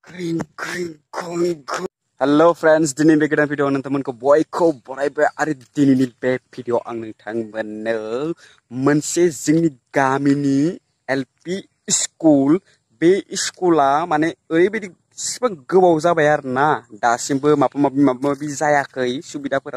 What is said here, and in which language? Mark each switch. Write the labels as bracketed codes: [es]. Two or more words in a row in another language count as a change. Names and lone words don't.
[en] Kring kring kring kring. Hello friends, [brx] dini be goदान भिडिअ नोंथांमोनखौ बयखौ बरायबाय आरो दिनैनि बे भिडिअ आं नोंथांमोननो मोनसे जोंनि गामिनि एलपी स्कुल बे स्कुला माने ओरैबायदि एसेबां गोबाव जाबाय आरोना दासिमबो माबा माबि जायाखै सुबिदाफोरा